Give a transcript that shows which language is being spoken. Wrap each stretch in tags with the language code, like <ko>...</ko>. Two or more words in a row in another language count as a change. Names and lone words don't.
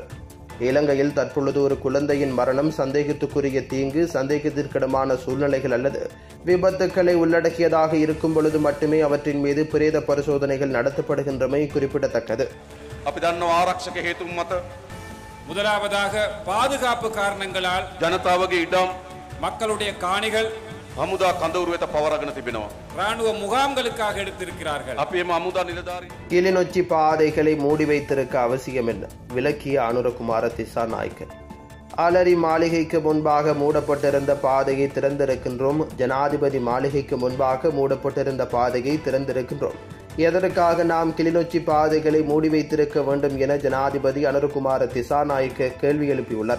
<ta>இலங்கையில் தற்பொழுது ஒரு குழந்தையின் மரணம் சந்தேகத்துக்குரிய தீங்கு, சந்தேகத்திற்கிடமான சூழ்நிலைகள் அல்லது விபத்துக்களை உள்ளடக்கியதாக இருக்கும் பொழுது மட்டுமே அவற்றின் மீது பிரேத பரிசோதனைகள் நடத்தப்படுகின்றமை குறிப்பிடத்தக்கது. முதலாவதாக பாதுகாப்பு காரணங்களால்</ta> <si>ජනතාවගේ ඉඩම්</si> <ta>மக்களுடைய காணிகள்</ta> <si>හමුදා කඳවුරු වෙත පවරගෙන තිබෙනවා.</si> <ta>ராணுவ முகாம்களுக்காக எடுத்திருக்கிறார்கள்.</ta> <si>අපි එම හමුදා නිලධාරී</si> <ta>கிளிநொச்சி பாதைகளை மூடி வைத்திருக்க அவசியம் என்ன? விளக்கிய அனுரகுமார திசாநாயக்க. அலரி மாளிகைக்கு முன்பாக மூடப்பட்டிருந்த பாதையை திறந்திருக்கின்றோம். ஜனாதிபதி மாளிகைக்கு முன்பாக மூடப்பட்டிருந்த பாதையை திறந்திருக்கின்றோம். எதற்காக நாம் கிளிநொச்சி பாதைகளை மூடி வைத்திருக்க வேண்டும் என ஜனாதிபதி அனுரகுமார திசாநாயக்க கேள்வி எழுப்பியுள்ளார்.</ta>